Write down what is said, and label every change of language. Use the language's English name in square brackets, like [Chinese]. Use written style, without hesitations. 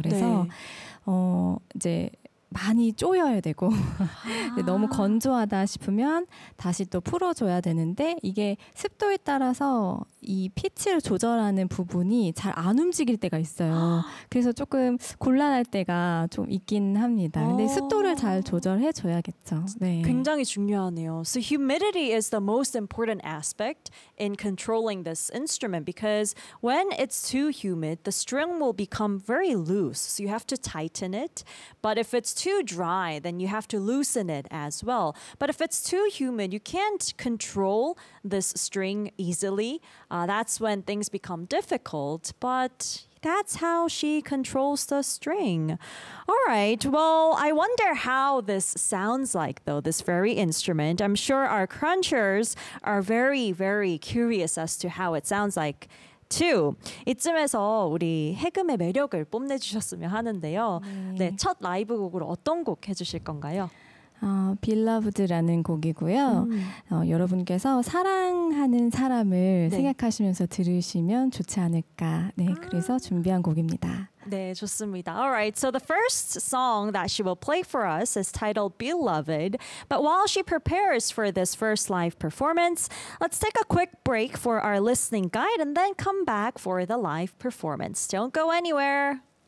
[Korean] 그래서 네. 이제 많이 쪼여야 되고 너무 건조하다 싶으면 다시 또 풀어줘야 되는데 이게 습도에 따라서 이 피치를 조절하는 부분이 잘 안 움직일 때가 있어요. 그래서 조금 곤란할 때가 좀 있긴 합니다. 근데 습도를 잘 조절해줘야겠죠. 네. 굉장히 중요하네요. [English] So humidity is the most important aspect in controlling this instrument because when it's too humid, the string will become very loose. So you have to tighten it. But if it's too dry, then you have to loosen it as well. But if it's too humid, you can't control this string easily. That's when things become difficult, but that's how she controls the string. All right, well, I wonder how this sounds like, though, this very instrument. I'm sure our crunchers are very, very curious as to how it sounds like, too. [Korean] 이쯤에서 우리 해금의 매력을 뽐내주셨으면 하는데요. 네, 첫 라이브 곡으로 어떤 곡 해주실 건가요? 빌라브드라는 곡이고요. 여러분께서 사랑하는 사람을 네. 생각하시면서 들으시면 좋지 않을까. 네, 그래서 준비한 곡입니다. 네, 좋습니다. [English] All right, so the first song that she will play for us is titled Beloved. But while she prepares for this first live performance, let's take a quick break for our listening guide and then come back for the live performance. Don't go anywhere.